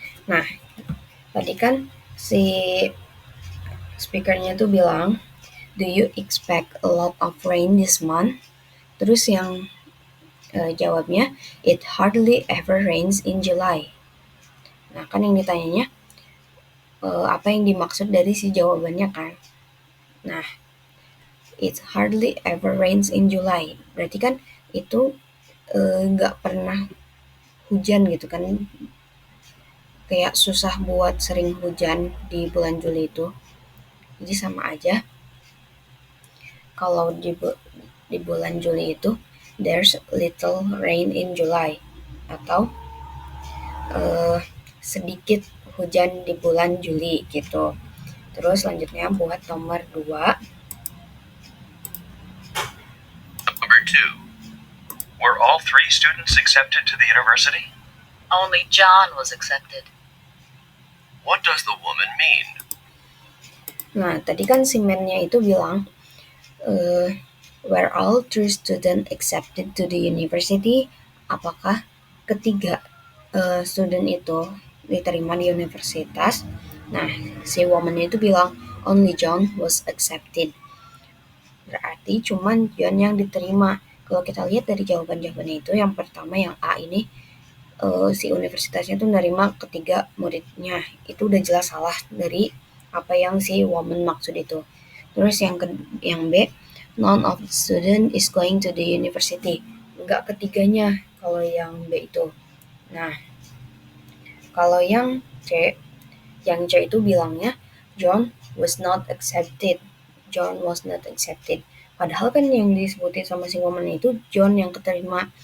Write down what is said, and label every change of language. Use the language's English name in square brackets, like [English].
[Indonesian] Nah, tadi kan si speakernya tuh bilang, [English] do you expect a lot of rain this month? [Indonesian] Terus yang jawabnya, [English] it hardly ever rains in July. [Indonesian] Nah, kan yang ditanyanya, apa yang dimaksud dari si jawabannya kan? [English] Nah, it hardly ever rains in July. [Indonesian] Berarti kan itu nggak pernah hujan gitu kan. Kayak susah buat sering hujan di bulan Juli itu. Jadi sama aja. Kalau di bulan Juli itu [English] there's little rain in July [Indonesian] atau sedikit hujan di bulan Juli gitu. Terus selanjutnya buat nomor 2. [English] Number 2. Were all 3 students accepted to the university? Only John was accepted. What does the woman mean? [Indonesian] Nah, tadi kan si man-nya itu bilang [English] were all 3 students accepted to the university? [Indonesian] Apakah ketiga student itu diterima di universitas? Nah, si woman-nya itu bilang [English] only John was accepted. [Indonesian] Berarti cuman John yang diterima. Kalau kita lihat dari jawaban-jawabannya itu, yang pertama yang A ini si universitasnya tuh nerima ketiga muridnya. Itu udah jelas salah dari apa yang si woman maksud itu. Terus yang B, [English] none of the student is going to the university. [Indonesian] Enggak ketiganya kalau yang B itu. Nah, kalau yang C itu bilangnya [English] John was not accepted. John was not accepted. [Indonesian] Padahal kan yang disebutin sama si woman itu John yang keterima.